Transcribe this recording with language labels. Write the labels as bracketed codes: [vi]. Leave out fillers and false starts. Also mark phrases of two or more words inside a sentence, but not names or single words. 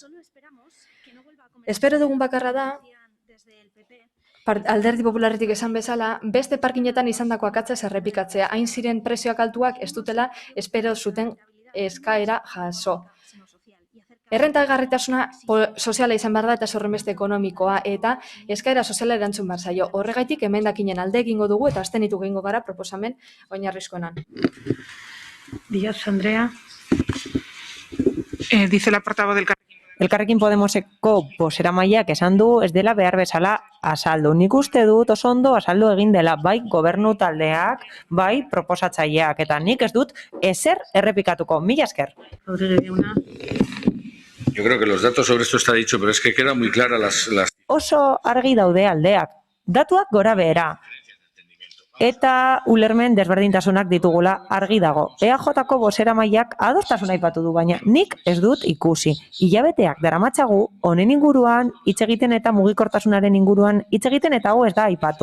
[eu] Espero dugun bakarra da, Alderdi Popularretik esan bezala, beste parkinetan izandako akatzez errepikatzea, hain ziren prezioak altuak ez dutela espero zuten eskaera jaso. Errentagarritasuna soziala izan behar da eta horrenbeste ekonomikoa eta eskaera soziala erantzun behar zaio. Horregaitik emendakinen alde egingo dugu eta abstenitu egingo gara proposamen oinarrizkoenan. Díaz Andrea. [es] Dice la portavoz del [eu] Elkarrekin Podemoseko bozeramaileak esan du ez dela behar bezala azaldu. Nik uste dut oso ondo azaldu egin dela bai gobernu taldeak, bai proposatzaileak. Eta nik ez dut ezer errepikatuko. Mila esker. Rodríguez Jauna. [es] Yo creo que los datos sobre esto está dicho, pero es que quedan muy claras las... [eu] Oso argi daude aldeak. Datuak gora behera. Eta ulermen desberdintasunak ditugula argi dago. EAJ-ko bozeramaileak adostasuna aipatu du, baina nik ez dut ikusi. Hilabeteak daramatzagu honen inguruan hitz egiten eta mugikortasunaren inguruan hitz egiten eta hau ez da aipatu.